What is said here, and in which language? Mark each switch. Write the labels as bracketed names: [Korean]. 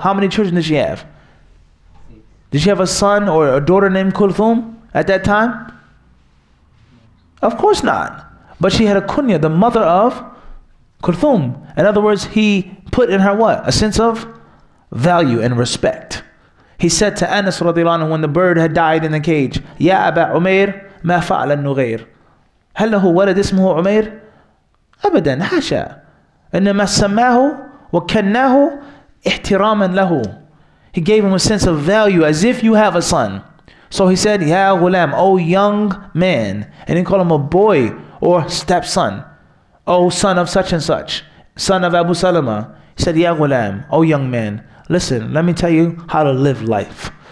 [English] How many children did she have? Did she have a son or a daughter named Kulthum at that time? Of course not. But she had a kunya, the mother of Kulthum. In other words, he put in her what? A sense of value and respect. He said to Anas radiallahu anhu when the bird had died in the cage, [Arabic] Ya Aba Umair, ma fa'ala al-Nughayr. هل له ولد اسمه عمير؟ أبدا حاشا. إنما سماه وكناه احتراما له. [English] He gave him a sense of value as if you have a son. So he said, [Arabic] Ya ghulam, [English] oh young man. And he called him a boy or stepson. Oh son of such and such, son of Abu Salama. He said, [Arabic] Ya ghulam, [English] oh young man, listen, let me tell you how to live life.